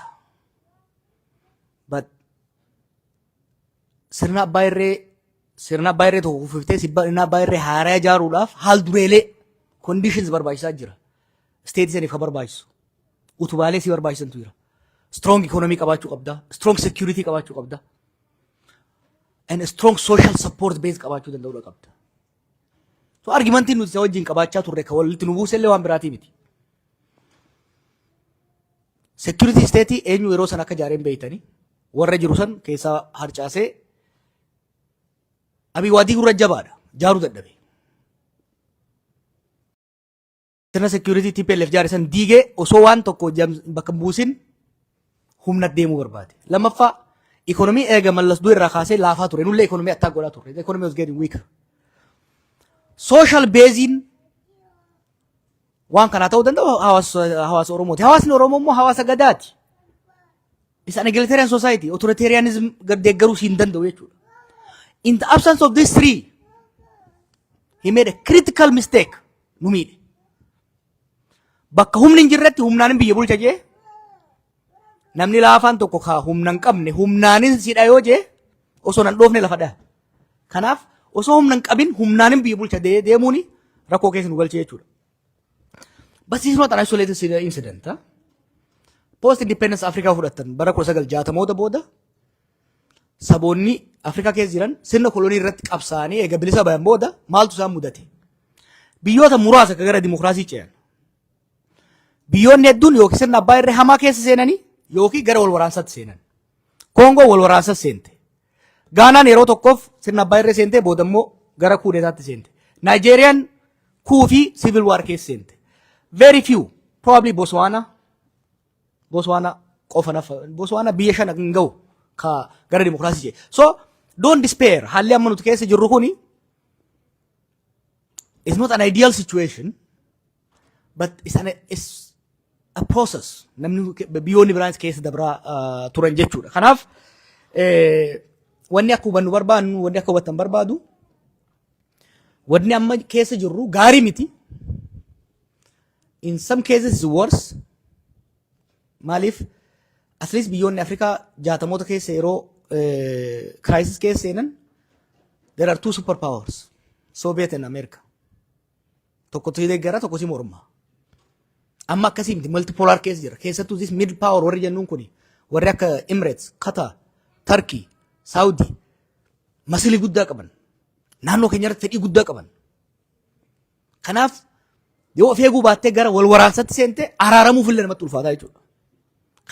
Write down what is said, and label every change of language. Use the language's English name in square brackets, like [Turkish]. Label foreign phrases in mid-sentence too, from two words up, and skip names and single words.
[Oromo] But sirna abbaa irree tokko kufiftee sirna abbaa irree haaraa ijaaruudhaaf haal dureelee conditions barbaachisaa jira. State saniif ka barbaachisu. Utubaalee si barbaachisantu jira. [English] Strong economy [Oromo] qabaachuu qabda. [English] Strong security [Oromo] qabaachuu qabda. [English] And a strong social support base [Oromo] qabaachuu danda'uu qabda. So argumentiin nuti isa wajjin qabaachaa turre ka walitti nu buusellee waan biraatii miti. [English] Security state [Oromo] eenyu yeroo san akka jaareen beeytanii warra jiru san keessaa harcaasee Abiy waadii gurra jabaadha. Jaaruu dadhabe. Sirna security TPLF jaare san diigee osoo waan tokko bakka buusin humna deemuu barbaade. Lammaffaa economy eega mallas duu irraa kaasee laafaa ture. Nullee [English] economy attack [Oromo] godhaa ture. [English] The economy was getting weaker. Social basing [Oromo] waan kana ta'uu danda'u hawaasa Oromooti. Hawaasni Oromoo immoo hawaasa gadaati. [English] It's an egalitarian society. [Oromo] Authoritarianism deeggaruu hin danda'u jechuudha. [English] In the absence of these three, he made a critical mistake. [Oromo] Numide. Bakka humni hin jirretti humnaanin biyya bulcha jee. Namni laafaan tokko kaa humna hin qabne humnaanin sidha yoo jee osoo nan dhoofne lafa dha. Kanaaf osoo humna hin qabin humnaanin biyya bulcha deemuuni rakkoo keessa nu galchee jechuudha. [English] But this is not an isolated incident. Post independence [Oromo] Africa fudhatan bara 1960 booda saboonni Afrika keessa jiran sirna kolonii irratti qabsaanii eega bilisa bayan booda maaltu isaan mudate? Biyyoota muraasa akka gara dimokiraasii ce'an. Biyyoonni hedduun yookiin sirna abbaa irree hamaa keessa seenanii yookiin gara wal waraansaatti seenan. Koongoo wal waraansaatti seente. Gaanaan yeroo tokkoof sirna abbaa irree seentee booda immoo gara kuudeetaatti seente. Naayijeeriyaan kuufii [English] civil war [Oromo] keessa seente. [English] Very few, probably Botswana [Oromo] qofa nafa. Botswana biyya 5 hin ga'u ka gara dimokiraasii jee. [English] So don't despair. [Oromo] Haalli amma nuti keessa jirru kuni [English] it's not an ideal situation, but it's a process. [Oromo] Namni biyyoonni biraanis keessa dabraa turan jechuudha. Kanaaf wanni akka hubannu barbaannu wanni akka hubatan barbaadu wanni amma keessa jirru gaarii miti. [English] In some cases it's worse. Malif at least [Oromo] biyyoonni Afrikaa jaatamoota keessa yeroo crisis keessa seenan [English] there are two superpowers, Soviet and America. [Oromo] Tokko deeggara tokko si morma. Amma akkasii miti multipolar keessa jira. Keessattuu [English] this mid power [Oromo] warri jennuun kuni warri akka Emirates, Qatar, Turkey, Saudi masilii guddaa qaban. Naannoo keenya irratti fedhii guddaa qaban. Kanaaf yoo of eeguu baattee gara wal waraansaatti seente araaramuuf illee namatti ulfaataa jechuudha.